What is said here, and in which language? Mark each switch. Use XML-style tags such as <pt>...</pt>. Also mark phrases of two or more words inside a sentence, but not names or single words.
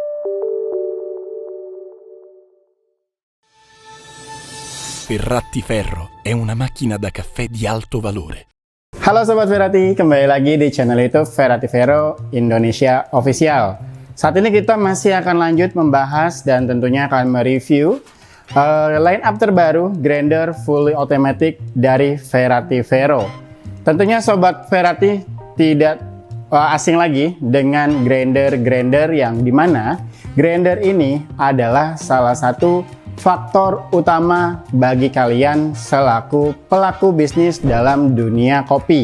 <it>Ferrati Ferro è una macchina da caffè di alto valore.</it> <id>Halo Sobat Ferrati, kembali lagi di channel YouTube Ferrati Ferro Indonesia Official. Saat ini kita masih akan lanjut membahas dan tentunya akan mereview</id> <en>line up</en> <id>terbaru grinder</id> <en>fully automatic</en> <id>dari Ferrati Ferro. Tentunya Sobat Ferrati tidak asing lagi dengan grinder-grinder yang dimana grinder ini adalah salah satu faktor utama bagi kalian selaku pelaku bisnis dalam dunia kopi.</id>